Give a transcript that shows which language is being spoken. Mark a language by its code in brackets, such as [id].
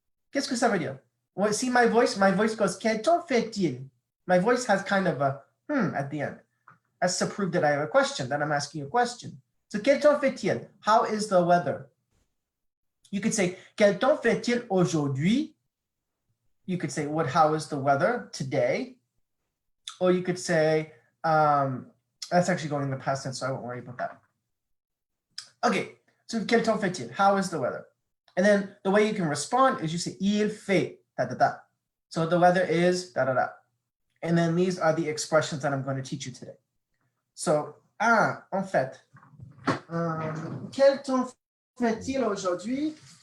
[fr] Qu'est-ce que ça veut dire? [en] Well, see my voice? My voice goes, [fr] quel temps fait-il? [en] My voice has kind of a at the end. That's to prove that I have a question, that I'm asking a question. So, [fr] quel temps fait-il? [en] How is the weather? You could say, [fr] quel temps fait-il aujourd'hui? [en] You could say, how is the weather today? Or you could say, that's actually going in the past tense, so I won't worry about that. Okay, so [fr] quel temps fait-il? [en] How is the weather? And then the way you can respond is you say, il fait, da, da, da. So the weather is, da, da, da. And then these are the expressions that I'm going to teach you today. [fr] So, en fait, quel temps fait-il aujourd'hui?